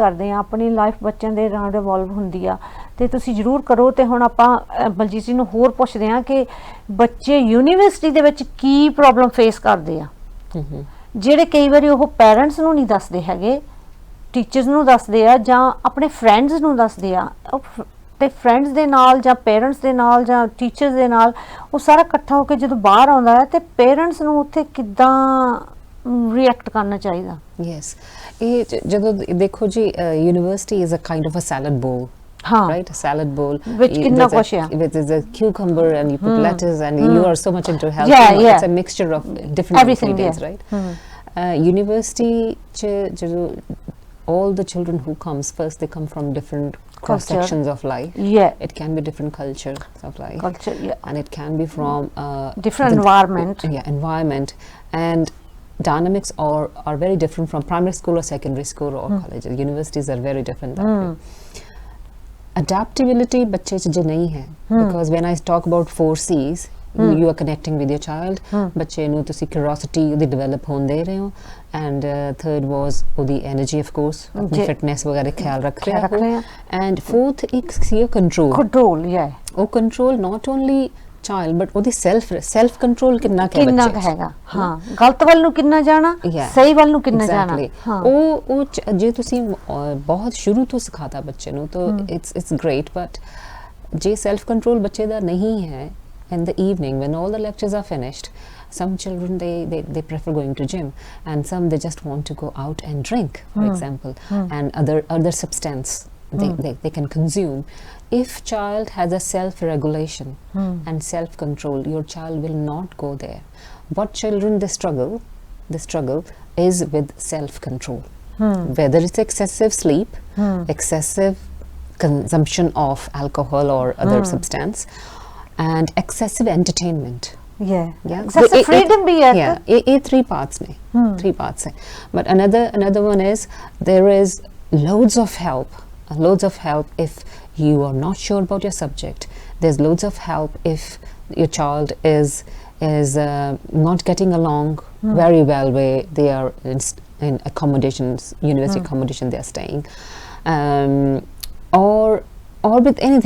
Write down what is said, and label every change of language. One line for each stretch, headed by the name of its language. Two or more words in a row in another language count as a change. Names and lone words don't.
Punjabi: ਕਰਦੇ ਆ ਆਪਣੀ ਲਾਈਫ ਬੱਚਿਆਂ ਦੇ ਨਾਲ ਇਵੋਲਵ ਹੁੰਦੀ ਆ ਤੇ ਤੁਸੀਂ ਜ਼ਰੂਰ ਕਰੋ ਤੇ ਹੁਣ ਆਪਾਂ ਬਲਜੀਤ ਜੀ ਨੂੰ ਹੋਰ ਪੁੱਛਦੇ ਆ ਕਿ ਬੱਚੇ ਯੂਨੀਵਰਸਿਟੀ ਦੇ ਵਿੱਚ ਕੀ
English: problem face
Punjabi: ਕਰਦੇ ਆ ਜਿਹੜੇ ਕਈ ਵਾਰੀ ਉਹ ਪੇਰੈਂਟਸ ਨੂੰ ਨਹੀਂ ਦੱਸਦੇ ਹੈਗੇ ਟੀਚਰਸ ਨੂੰ ਦੱਸਦੇ ਆ ਜਾਂ ਆਪਣੇ ਫਰੈਂਡਸ ਨੂੰ ਦੱਸਦੇ ਆ ਤੇ ਫਰੈਂਡਸ ਦੇ ਨਾਲ ਜਾਂ ਪੇਰੈਂਟਸ ਦੇ ਨਾਲ ਜਾਂ ਟੀਚਰਸ ਦੇ ਨਾਲ ਉਹ ਸਾਰਾ ਇਕੱਠਾ ਹੋ ਕੇ ਜਦੋਂ ਬਾਹਰ ਆਉਂਦਾ ਹੈ ਤੇ ਪੇਰੈਂਟਸ ਨੂੰ ਉੱਥੇ ਕਿੱਦਾਂ ਰਿਐਕਟ ਕਰਨਾ ਚਾਹੀਦਾ
English: ਯੈਸ
Punjabi: ਇਹ ਜਦੋਂ ਦੇਖੋ ਜੀ
English: university is a kind of a salad bowl right, a salad bowl
Punjabi: which ਕਿੰਨਾ ਕੁਝ
English: with a cucumber and you put lettuce and you are so much into health it's a mixture of different ingredients right university all the children who comes first they come from different cross sections of life it can be different cultures of life and it can be from different environment and dynamics are very different from primary school or secondary school or colleges universities are very different that way adaptability
Punjabi: ਬੱਚੇ ਚ ਨਹੀਂ ਹੈ
English: because when I talk about 4 C's you are connecting with your child
Punjabi: ਬੱਚੇ ਨੂੰ ਤੁਸੀਂ curiosity ਉਹਦੀ develop ਹੋਣ ਦੇ ਰਹੇ ਹੋ
English: and third was ਉਹਦੀ energy of course
Punjabi: ਆਪਣੀ fitness ਵਗੈਰਾ ਖਿਆਲ ਰੱਖ ਰਹੇ ਹੋ
English: and fourth
Punjabi: ਇੱਕ ਸੀ
English: control ਉਹ control not only
Punjabi: child, but ਉਹਦੀ
English: self control
Punjabi: ਕਿੰਨਾ ਕੁ ਹੈ ਕਿੰਨਾ ਬੱਚੇ 'ਚ? ਹੈਗਾ ਹਾਂ ਗਲਤ ਵੱਲ ਨੂੰ ਕਿੰਨਾ ਜਾਣਾ
English: Yeah,
Punjabi: ਸਹੀ ਵੱਲ ਨੂੰ ਕਿੰਨਾ ਜਾਣਾ
English: exactly.
Punjabi: ਹਾਂ ਉਹ ਜੇ ਤੁਸੀਂ ਬਹੁਤ ਸ਼ੁਰੂ ਤੋਂ ਸਿਖਾਤਾ ਬੱਚੇ ਨੂੰ ਤਾਂ
English: it's great, but
Punjabi: ਜੇ
English: self control
Punjabi: ਬੱਚੇ ਦਾ ਨਹੀਂ ਹੈ,
English: in the evening when all the lectures are finished, some children they prefer going to gym, and some they just want to go out and drink, for example, and other substance they can consume. If child has a self regulation and self control, your child will not go there. What children they struggle is with self control, whether it's excessive sleep, excessive consumption of alcohol or other substance, and excessive entertainment. yeah excessive freedom
Hindi: भी है ये
English: three parts
Hindi: हैं.
English: But another one is there is loads of help if you are not sure about your subject. There's loads of help if your child is not getting along very well where they are in accommodations, university accommodation they are staying, or with anything.